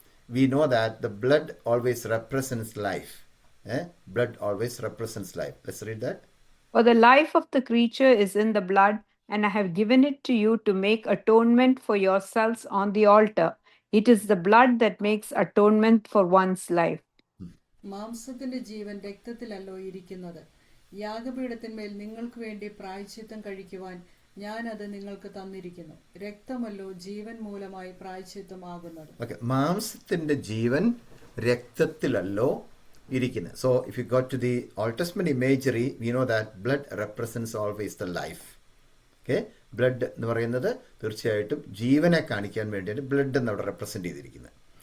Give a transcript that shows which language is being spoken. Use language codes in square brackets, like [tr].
[en] we know that the blood always represents life. Blood always represents life. Let's read that. For the life of the creature is in the blood, and I have given it to you to make atonement for yourselves on the altar. It is the blood that makes atonement for one's life. [ml] മാംസത്തിന്റെ ജീവൻ രക്തത്തിലല്ലോ ഇരിക്കുന്നത്. യാഗപീഠത്തിന്മേൽ നിങ്ങൾക്ക് വേണ്ടി പ്രായശ്ചിത്തം കഴിക്കുവാൻ ഞാൻ അത് നിങ്ങൾക്ക് തന്നിരിക്കുന്നു. രക്തമല്ലോ ജീവൻ മൂലമായി പ്രായശ്ചിത്തം ആകുന്നത്. മാംസത്തിന്റെ ജീവൻ രക്തത്തിലല്ലോ ഇരിക്കുന്നത്. [en] So if you go to the Old Testament imagery, we know that blood represents always the life. [ml] Okay, blood എന്ന് പറയുന്നത് തീർച്ചയായിട്ടും ജീവനെ കാണിക്കാൻ വേണ്ടിയാണ് ബ്ലഡ് എന്ന് അവിടെ റെപ്രസെന്റ് ചെയ്തിരിക്കുന്നത്.